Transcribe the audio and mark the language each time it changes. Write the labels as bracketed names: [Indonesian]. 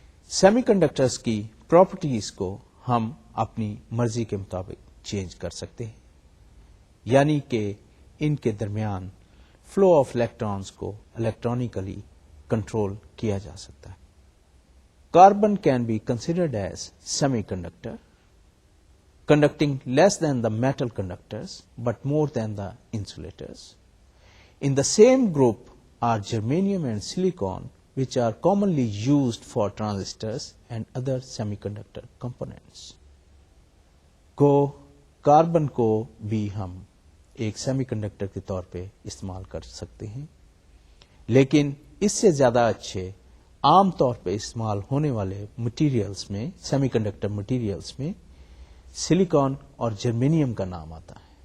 [Urdu] Semi conductors کی properties کو ہم اپنی مرضی کے مطابق چینج کر سکتے ہیں، یعنی کہ ان کے درمیان فلو آف الیکٹرانز کو الیکٹرانکلی کنٹرول کیا جا سکتا ہے. [English] Carbon can be considered as semiconductor conducting less than the metal conductors but more than the insulators. In the same group are germanium and silicon, which are commonly used for transistors and other semiconductor components. [Urdu] Carbon کو بھی ہم ایک semi conductor کے طور پہ استعمال کر سکتے ہیں، لیکن اس سے زیادہ اچھے عام طور پہ استعمال ہونے والے مٹیریلز میں سیمی کنڈکٹر مٹیریلز میں سلیکان اور جرمینیم کا نام آتا ہے.